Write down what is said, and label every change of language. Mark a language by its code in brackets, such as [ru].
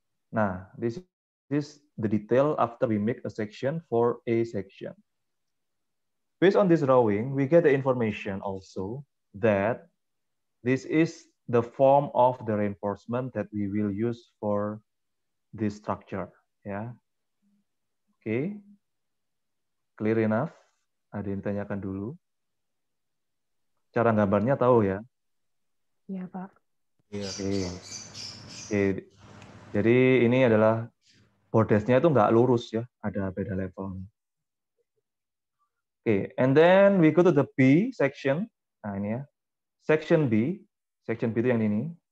[en] Nah, this is the detail after we make a section for A section. Based on this drawing, we get the information also that this is the form of the reinforcement that we will use for this structure. Yeah. Oke. Clear enough? [id] Ada yang ditanyakan dulu. Cara gambarnya tahu ya? Iya, Pak. Oke. Oke. Jadi ini adalah bordesnya itu nggak lurus ya, ada beda level. [en] Oke, and then we go to the B section. [id] Nah ini ya, section B itu yang ini.